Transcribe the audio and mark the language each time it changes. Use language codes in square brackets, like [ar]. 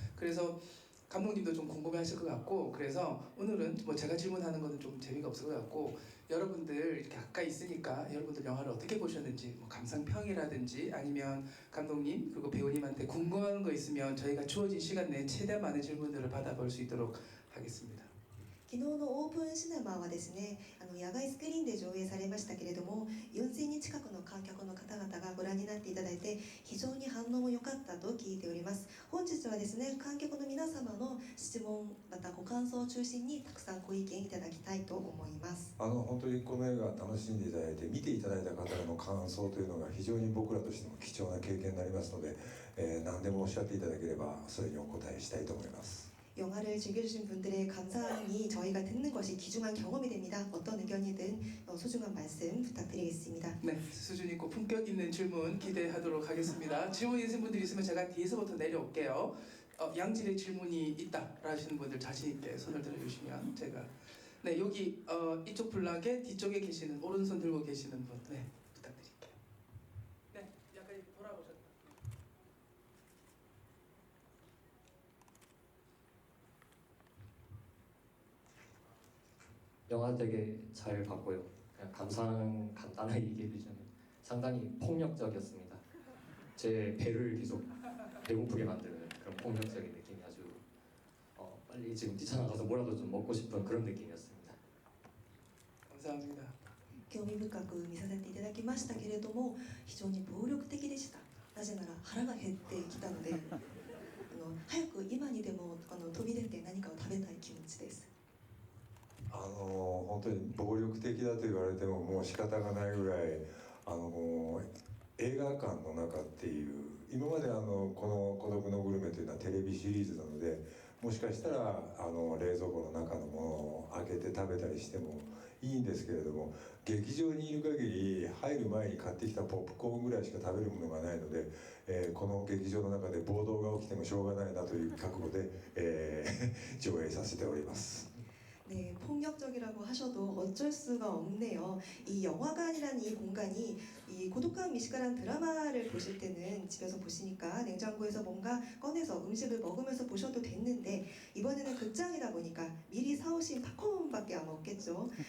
[ko] 그래서 감독님도 좀 궁금해하실 것 같고, 그래서 오늘은 뭐 제가 질문하는 거는 좀 재미가 없을 것 같고 여러분들 이렇게 가까이 있으니까 여러분들 영화를 어떻게 보셨는지 뭐 감상평이라든지 아니면 감독님 그리고 배우님한테 궁금한 거 있으면 저희가 주어진 시간 내에 최대한 많은 질문들을 받아볼 수 있도록 하겠습니다. [ja] 昨日のオープンシネマはですね、野外スクリーンで上映されましたけれども、4000人近くの観客の方々がご覧になっていただいて非常に反応も良かったと聞いております。本日はですね、観客の皆様の質問またご感想を中心にたくさんご意見いただきたいと思います。本当にこの映画楽しんでいただいて見ていただいた方の感想というのが非常に僕らとしても貴重な経験になりますので、何でもおっしゃっていただければそれにお答えしたいと思います。 [ko] 영화를 즐겨주신 분들의 감상이 저희가 듣는 것이 귀중한 경험이 됩니다. 어떤 의견이든 소중한 말씀 부탁드리겠습니다. 네, 수준 있고 품격 있는 질문 기대하도록 하겠습니다. 질문 있으신 분들 있으면 제가 뒤에서부터 내려올게요. 양질의 질문이 있다 하시는 분들 자신 있게 손을 들어주시면 제가 네 여기 이쪽 블락에 뒤쪽에 계시는 오른손 들고 계시는 분 네 부탁드릴게요. 네 약간 돌아보셨다. 영화 되게 잘 봤고요. 그냥 감상 간단하게 얘기해드리자면 상당히 폭력적이었습니다. 제 배를 계속 배고프게 만드는 그런 폭력적인 느낌이 아주 빨리 지금 뛰쳐나가서 뭐라도 좀 먹고 싶은 그런 느낌이었습니다. 감사합니다. [ja] 興味深く見させていただきましたけれども、非常に暴力的でした。なぜなら腹が減ってきたので早く今にでも飛び出て何かを食べたい気持ちです。本当に暴力的だと言われてももう仕方がないぐらい映画館の中っていう今までこの「孤独のグルメ」というのはテレビシリーズなのでもしかしたら冷蔵庫の中のものを開けて食べたりしてもいいんですけれども劇場にいる限り入る前に買ってきたポップコーンぐらいしか食べるものがないので、この劇場の中で暴動が起きてもしょうがないなという覚悟で、上映させております。 [ko] 네, 폭력적이라고 하셔도 어쩔 수가 없네요. 이 영화관이라는 이 공간이 이 고독한 미식가라는 드라마를 보실 때는 집에서 보시니까 냉장고에서 뭔가 꺼내서 음식을 먹으면서 보셔도 됐는데 이번에는 극장이다 보니까 미리 사오신 팝콘밖에 안 먹겠죠.